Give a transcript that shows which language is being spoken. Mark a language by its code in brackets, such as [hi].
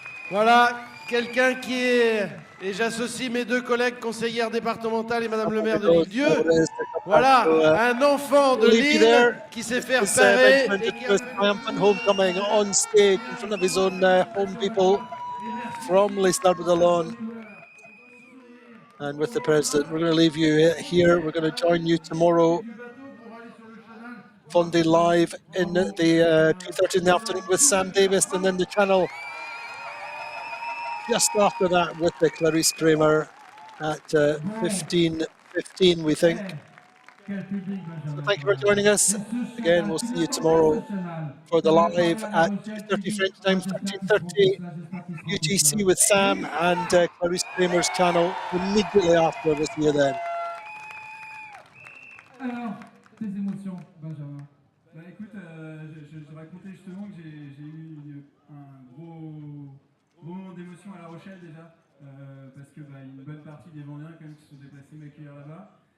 [fr] Voilà, quelqu'un qui est... Et j'associe mes deux collègues conseillères départementales et Madame le maire de Lille-Dieu. Voilà, un enfant de Lille qui s'est fait repérer et qui a [en] triumphant homecoming on stage in front of his own home people from Les Salvador-Ballons. And with the president, we're going to leave you here. We're going to join you tomorrow, Vendée live in the 2:30 in the afternoon with Sam Davis, and then the channel just after that with the Clarice Kramer at 15:15, we think. So thank you for joining us. Again, we'll see you tomorrow for the live at 2:30 French time, 13:30 UTC with Sam and Clarice Kramer's channel immediately after. We'll see you then. [fr] Alors, tes émotions, Benjamin. Bah écoute, je racontais justement que j'ai eu un gros moment d'émotion à La Rochelle déjà, parce que une bonne partie des Vendéens quand même qui se sont déplacés m'accueillir là-bas.